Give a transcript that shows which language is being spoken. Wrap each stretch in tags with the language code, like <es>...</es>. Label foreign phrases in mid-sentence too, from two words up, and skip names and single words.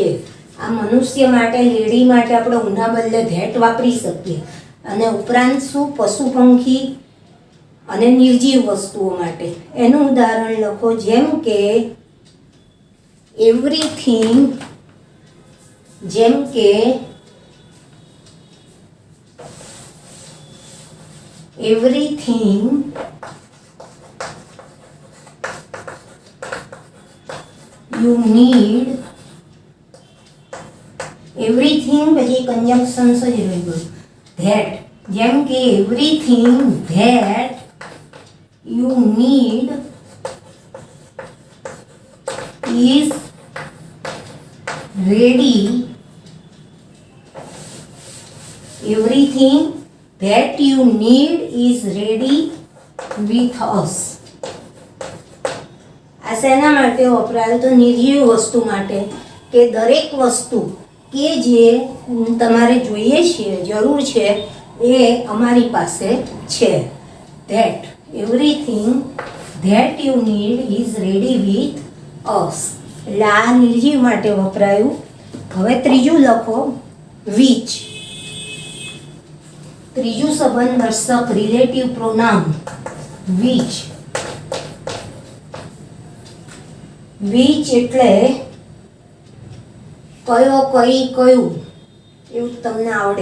<gu>આ મનુષ્ય માટે, લેડી માટે આપણે ઉના બદલે ધેટ વાપરી શકીએ, અને ઉપરાંત શું પશુ પંખી અને નિર્જીવ વસ્તુઓ માટે. એનું ઉદાહરણ લખો, જેમ કે એવરીથિંગ, જેમ કે</gu> <en>everything you need,</en> <gu>everything પછી conjunction જ રહી ગયું.</gu> <en>that,</en> <gu>જેમ કે</gu> <en>everything that you need is ready. Everything that you need is ready with us.</en> <gu>આ શેના માટે વપરાયું? તો નિર્જીવ વસ્તુ માટે, કે દરેક વસ્તુ કે જે તમારે જોઈએ છે, જરૂર છે, એ અમારી પાસે છે.</gu> <en>that everything that you need is ready with us.</en> <gu>એટલે આ નિર્જીવ માટે વપરાયું. હવે ત્રીજું લખો which. ત્રીજું સંબંધ દર્શક</gu> <en>relative pronoun which.</en> <gu>which એટલે કયો, કઈ, કયું, એવું તમને આવડે.</gu>